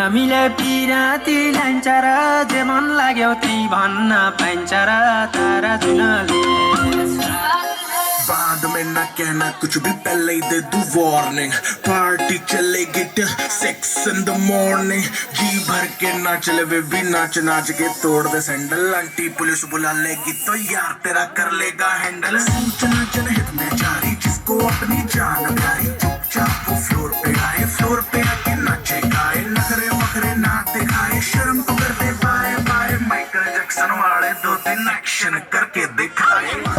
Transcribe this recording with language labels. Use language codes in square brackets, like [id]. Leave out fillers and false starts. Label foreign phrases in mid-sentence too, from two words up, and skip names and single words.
[ne] अहिले पिराती लान्छ र जे मन लाग्यो त्यही भन्न पाइन्छ र तारा जुनले [hi] बाद में ना कहना कुछ भी पहले ही दे दू वार्निंग पार्टी चलेगी [en] till 6 in the morning [hi] जी भर के नाच ले वे भी नाच नाच के तोड़ दे सैंडल आंटी पुलिस बुला लेगी तो यार तेरा कर लेगा हैंडल सूचना जनहित में जारी जिसको अपनी जान प्यारी चुपचाप वो फ्लोर पे आके नाचे गाए नखरे वखरे ना दिखाए शर्म तो कर दे [en] bye bye [hi] माइकल जैक्सन वाले 2-3 एक्शन करके दिखाए